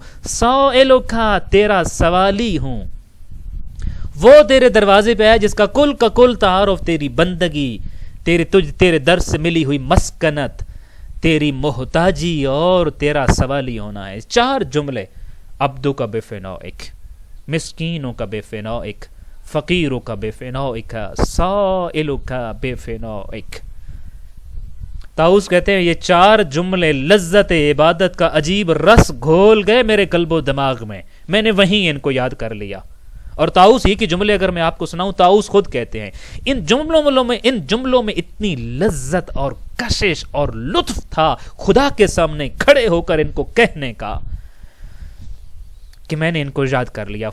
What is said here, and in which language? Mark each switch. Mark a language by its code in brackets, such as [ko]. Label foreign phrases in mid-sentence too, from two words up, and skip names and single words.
[ur] سائلوں کا، تیرا سوالی ہوں۔ وہ تیرے دروازے پہ ہے جس کا کل تعارف تیری بندگی، تیرے در سے ملی ہوئی مسکنت، تیری محتاجی اور تیرا سوالی ہونا ہے۔ [ar] 4 جملے، عبدک بفنائک، [ur] مسکینوں کا [ar] بفنائک، فقیرک بفنائک سائلک بفنائک. [ur] طاؤس کہتے ہیں یہ 4 جملے لذت عبادت کا عجیب رس گھول گئے میرے قلب و دماغ میں نے وہیں ان کو یاد کر لیا. اور طاؤس ہی کے جملے اگر میں آپ کو سناؤں، طاؤس خود کہتے ہیں ان جملوں میں اتنی لذت اور کشش اور لطف تھا خدا کے سامنے کھڑے ہو کر ان کو کہنے کا کہ میں نے ان کو یاد کر لیا.